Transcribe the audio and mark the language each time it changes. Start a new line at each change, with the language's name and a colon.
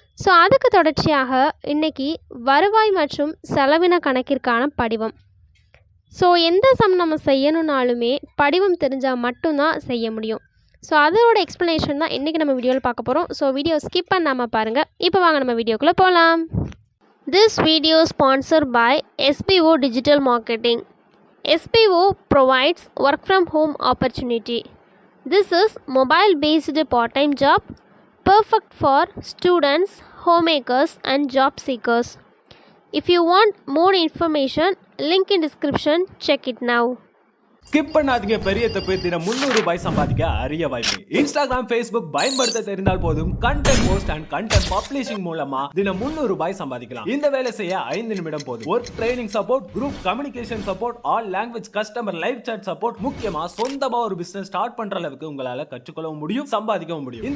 Tamil: So அதுக்கு தொடர்ச்சியாக இன்றைக்கி வருவாய் மற்றும் செலவின கணக்கிற்கான படிவம். ஸோ எந்த சம் நம்ம செய்யணுன்னாலுமே படிவம் தெரிஞ்சால் மட்டும்தான் செய்ய முடியும். ஸோ அதோட எக்ஸ்ப்ளனேஷன் தான் இன்றைக்கி நம்ம வீடியோவில் பார்க்க போகிறோம். ஸோ வீடியோ ஸ்கிப் பண்ணாமல் பாருங்கள். இப்போ வாங்க நம்ம வீடியோக்குள்ளே போகலாம்.
English: This video sponsored by SBO Digital Marketing. SBO provides work from home opportunity. This is mobile based part-time job perfect for students, homemakers and job seekers. If you want more information, link in description, check it now.
Tamil: Skip பண்ணாதீங்க, பெரிய தப்பு. தினம் 300 ரூபாய் சம்பாதிக்க அரிய வாய்ப்பு. Instagram, Facebook பயன்படுத்த தெரிந்தால் போதும்
English: content post and content publishing
Tamil: மூலமா தினம் 300 ரூபாய் சம்பாதிக்கலாம். இந்த வேலை செய்ய 5 நிமிடம் போதும். Work training support, group communication support,
English: all language customer live chat support,
Tamil: முக்கியமா சொந்தமா ஒரு பிசினஸ் ஸ்டார்ட் பண்ற அளவுக்கு உங்களால கற்றுக்கொள்ளவும் முடியும், சம்பாதிக்கவும் முடியும்.